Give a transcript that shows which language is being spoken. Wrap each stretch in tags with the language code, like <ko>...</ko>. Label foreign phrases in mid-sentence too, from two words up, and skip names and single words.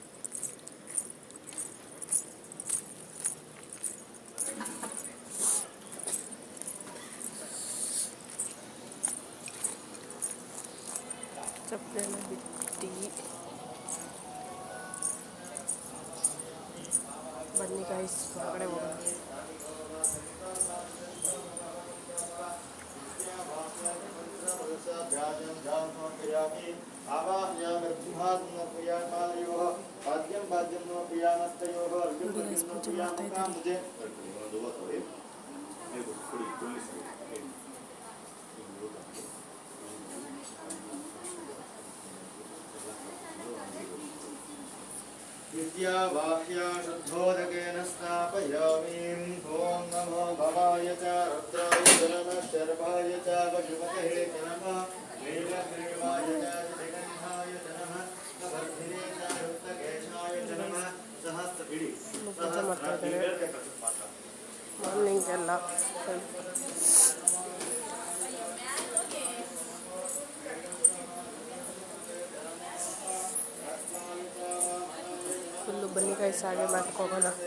<kn>ಚಪ್ಪಲೆಲ್ಲ ಬಿಟ್ಟು ಬನ್ನಿ ಗಾಯ್ಸ್, ಹೊರಗಡೆ ಹೋಗೋಣ. ಪೂಜೆ ಮಾಡ್ತಾ ಇದ್ದಾರೆ.</kn> <sa>विद्यावाह्या शुद्धोदकेन स्थापयामि। ॐ नमो भवाय च रुद्राय च नमः शर्वाय च पशुपतये च नमः नीलग्रीवाय च दिगन्धाय च नमः वर्धिने च रुद्रकेशाय च नमः सहस्रपिडी</sa> <kn>ಮಾರ್ನಿಂಗ್ ಎಲ್ಲ ಫುಲ್ಲು ಬನ್ನಿ ಗಾಯ್ಸ್, ಹಾಗೆ ಮಾಡ್ಕೋಗೋಣ.</kn>